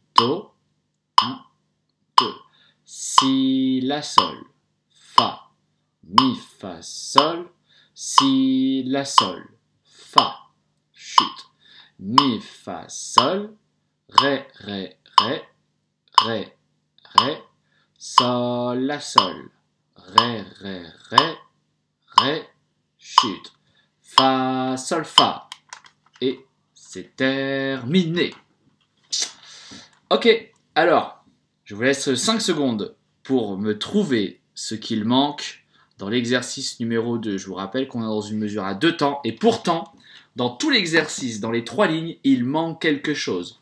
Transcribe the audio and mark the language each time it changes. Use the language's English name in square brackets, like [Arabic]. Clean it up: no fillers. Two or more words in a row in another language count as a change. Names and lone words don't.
[French] Do, 1, 2, Si, La, Sol, Fa, mi, fa, sol, si, la, sol, fa, chute, mi, fa, sol, ré, ré, ré, ré, ré, sol, la, sol, ré, ré, ré, ré, chute, fa, sol, fa, et c'est terminé. Ok, alors, je vous laisse 5 secondes pour me trouver ce qu'il manque dans l'exercice numéro 2. Je vous rappelle qu'on est dans une mesure à 2 temps, et pourtant, dans tout l'exercice, dans les 3 lignes, il manque quelque chose.